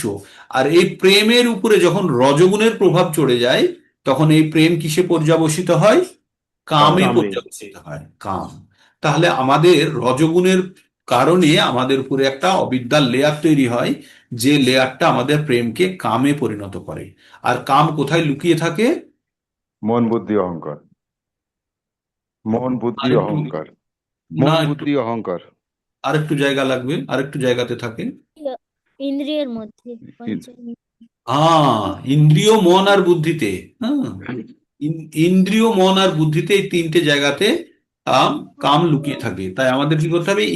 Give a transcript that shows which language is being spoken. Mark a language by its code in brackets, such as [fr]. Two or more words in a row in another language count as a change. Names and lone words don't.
[bn] আর এই প্রেমের উপরে যখন রজগুণের প্রভাব চড়ে যায়, তখন এই প্রেম কিসে পর্যবসিত হয়? কামে काम। পর্যবসিত হয়, কাম। তাহলে আমাদের রজগুণের কারণে আমাদের উপরে একটা অবিদ্যার লেয়ার তৈরি হয়, যে লেয়ারটা আমাদের প্রেমকে কামে পরিণত করে। আর কাম কোথায় লুকিয়ে থাকে? মোহন বুদ্ধি অহংকার। মোহন আর बुद्धि একটু, अहंकार। না मोहन একটু, বুদ্ধি অহংকার। আরেকটু জায়গা লাগবে, আরেকটু জায়গাতে থাকে। ইন্দ্রিয়র মধ্য इन- पंच। হ্যাঁ, ইন্দ্রিয়, মন আর বুদ্ধিতে। হ্যাঁ, ইন্দ্রিয়, মন আর বুদ্ধিতে, এই 3টে জায়গাতে কাম কাম লুকিয়ে থাকে। তাই আমাদের কি করতে হবে?